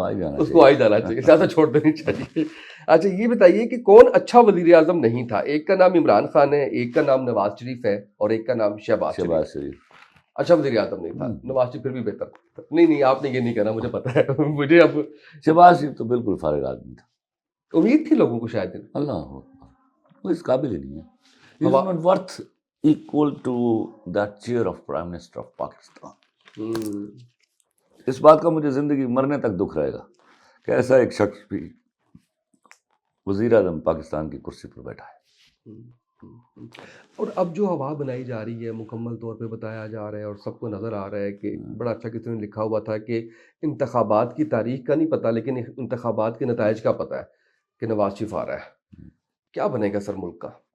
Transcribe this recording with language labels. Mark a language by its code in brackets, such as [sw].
[ur] آ ہی جانا چاہیے, سیاست چھوڑ دینی چاہیے. اچھا یہ بتائیے کہ کون اچھا وزیر اعظم نہیں تھا؟ ایک کا نام عمران خان ہے, ایک کا نام نواز شریف ہے, اور ایک کا نام شہباز شریف. اچھا وزیر اعظم نہیں تھا, نواز شریف پھر بھی بہتر. نہیں آپ نے یہ نہیں کہنا, مجھے پتا ہے. مجھے اب شہباز شریف تو بالکل فارغ آدمی تھا. امید تھی لوگوں کو شاید. اللہ وہ اس قابل ہی نہیں ہے. [en] He is not worth equal to that chair of Prime Minister of Pakistan. [ur] اس بات کا مجھے زندگی مرنے تک دکھ رہے گا کہ ایسا ایک شخص بھی وزیر اعظم پاکستان کی کرسی پر بیٹھا ہے۔ اور اب جو ہوا بنائی جا رہی ہے مکمل طور پہ بتایا جا رہا ہے اور سب کو نظر آ رہا ہے کہ بڑا اچھا کسی نے لکھا ہوا تھا کہ انتخابات کی تاریخ کا نہیں پتہ لیکن انتخابات کے نتائج کا پتہ ہے کہ نواز شریف آ رہا ہے۔ کیا بنے گا سر ملک کا؟